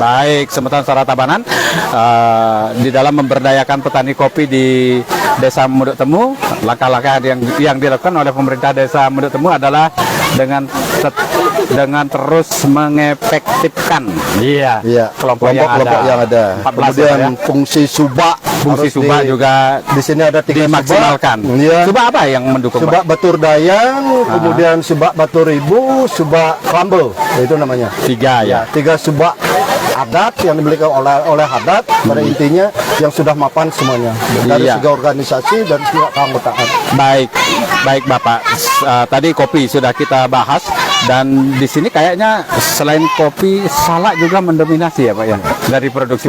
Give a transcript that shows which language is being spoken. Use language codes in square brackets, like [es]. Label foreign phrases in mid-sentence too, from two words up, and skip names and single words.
[id] Baik, Semeton Sara Tabanan di dalam memberdayakan petani kopi di Desa Munduk Temu, langkah-langkah yang dilakukan oleh pemerintah Desa Munduk Temu adalah dengan terus mengefektifkan kelompok yang ada. 14 Kemudian ya. fungsi subak juga di sini ada 3 dimaksimalkan. subak. Iya. Subak apa yang mendukung, Subak Pak? Batur Dayang, kemudian subak Batur Ibu, subak Klambe, itu namanya. 3 ya. 3 subak adat yang dimiliki oleh adat, pada intinya yang sudah mapan semuanya dari Iya. segi organisasi dan segi keanggotaan. Baik Bapak. Tadi kopi sudah kita bahas, dan di sini kayaknya selain kopi, salak juga mendominasi ya Pak ya dari produksi